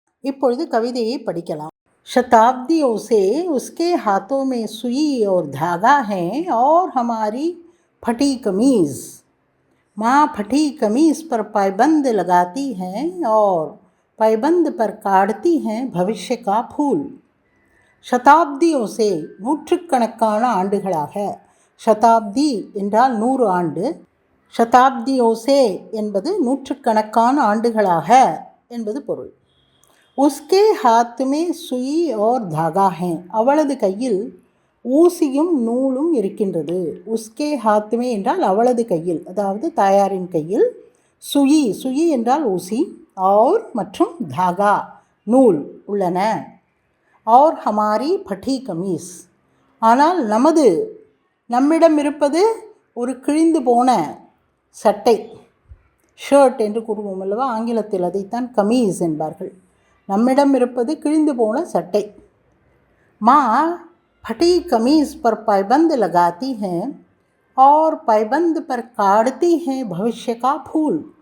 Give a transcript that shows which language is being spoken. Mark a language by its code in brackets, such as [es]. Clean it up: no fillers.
[ta] இப்பொழுது கவிதையை படிக்கலாம். [hi] शताब्दियों से उसके हाथों में सुई और धागा है और हमारी फटी कमीज़. माँ फटी कमीज़ पर पायबंद लगाती हैं और पायबंद पर काढ़ती हैं भविष्य का फूल. [ta] शताब्दियों से நூற்றுக்கணக்கான ஆண்டுகளாக, शताब्दी என்றால் 100 ஆண்டு, शताब्दियों से என்பது நூற்றுக்கணக்கான ஆண்டுகளாக என்பது பொருள். [hi] उसके हाथ में सुई और धागा है. [ta] அவளது கையில் ஊசியும் நூலும் இருக்கின்றது. உஸ்கே ஹாத் மே என்றால் அவளது கையில், அதாவது தாயாரின் கையில், சுயி சுயி என்றால் ஊசி, और மற்றும் தாகா நூல் உள்ளன. [hi] और हमारी फटी कमीज [ta] ஆனால் நம்மிடம் இருப்பது ஒரு கிழிந்து போன சட்டை, ஷர்ட் என்று கூறுவோம் அல்லவா, ஆங்கிலத்தில் அதைத்தான் கமீஸ் என்பார்கள். நம்மிடம் இருப்பது கிழிந்து போன சட்டை. [hi] माँ फटी कमीज पर पायबंद लगाती हैं और पायबंद पर काढ़ती हैं भविष्य का फूल.